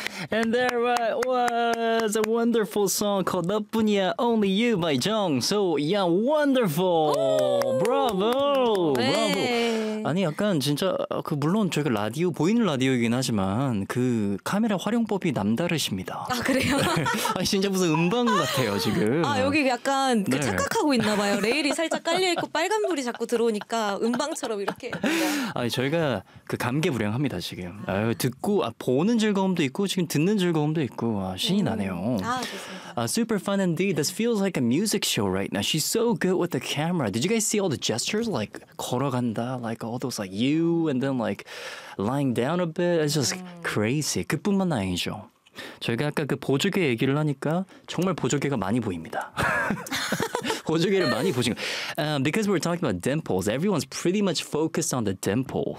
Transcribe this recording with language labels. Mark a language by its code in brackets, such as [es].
[en] And there was a wonderful song called 너뿐이야 Only You by Jung. So yeah, wonderful. Bravo. [ko] 네. [en] Bravo. [ko] 아니 약간 진짜 그 물론 저희가 라디오 보이는 라디오이긴 하지만 그 카메라 활용법이 남다르십니다. 아 그래요? 아 진짜 무슨 음방 같아요 지금. 아 여기 약간 그 네. 착각하고 있나 봐요. 레일이 살짝 깔려 있고 빨간 불이 자꾸 들어오니까 음방처럼 이렇게. 아니 저희가 그 감개무량합니다 지금. 아유 듣고 아 보는 즐거움도 있고 지금 듣는 즐거움도 있고 아 신이 나네요. 아 좋습니다. [en] Super fun indeed. This feels like a music show right now. She's so good with the camera. Did you guys see all the gestures? Like [ko] 걸어간다. [en] Like all those like you and then like lying down a bit. It's just crazy. [ko] 그뿐만 아니죠. 저희가 아까 그 보조개 얘기를 하니까 정말 보조개가 많이 보입니다. 보조개를 많이 보신 거. [en] Because we're talking about dimples, everyone's pretty much focused on the dimple.